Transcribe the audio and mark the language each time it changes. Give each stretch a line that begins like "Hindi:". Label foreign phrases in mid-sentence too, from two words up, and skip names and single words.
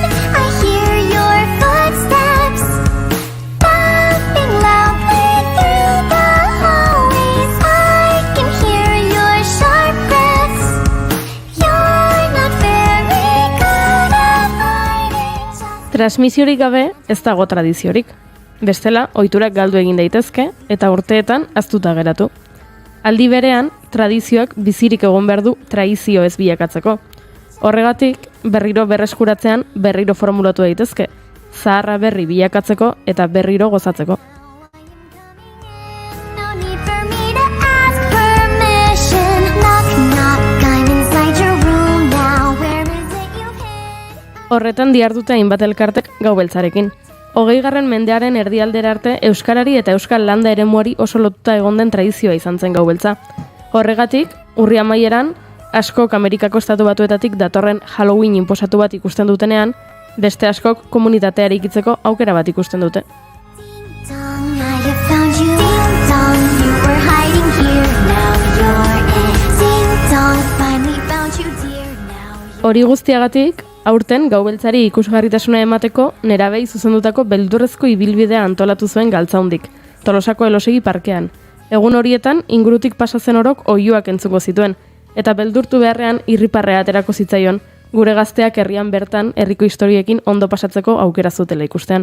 English: I hear your footsteps bumping loudly through the hallways. I can hear your sharp breaths. You're not very good at hiding.
Basque: Transmisiorik gabe ez dago tradiziorik. Bestela, ohiturak galdu egin daitezke eta urteetan ahaztuta geratu. Aldi berean, tradizioak bizirik egon behar du traizio ez bilakatzeko. Horregatik, berriro berreskuratzean berriro formulatu daitezke. Zaharra berri bilakatzeko eta berriro gozatzeko.
English: No need for me to ask permission. Knock, knock, I'm inside your room now. Where is it you've hid?
Basque: Horretan dihardute hainbat elkartek gau beltzarekin. 20. mendearen erdialdera arte euskarari eta euskal landa eremuari oso lotuta egon den tradizioa izan zen gau beltza. Horregatik, urri amaieran, askok Amerikako estatu batuetatik datorren Halloween inposatu bat ikusten dutenean, beste askok komunitatea eraikitzeko aukera bat ikusten dute.
English: Dong, I have found you. Ding dong, you were hiding here. Now you're in. Ding dong, finally found you, dear. Now
Basque: Hori guztiagatik, aurten gau beltzari ikusgarritasuna emateko nerabei zuzendutako beldurrezko ibilbidea antolatu zuen Galtzaundik, Tolosako Elosegi parkean. Egun horietan ingurutik pasatzen orok oihuak entzuko zituen, eta beldurtu beharrean irriparrea aterako zitzaion, gure gazteak herrian bertan herriko historiekin ondo pasatzeko aukera zutela ikustean.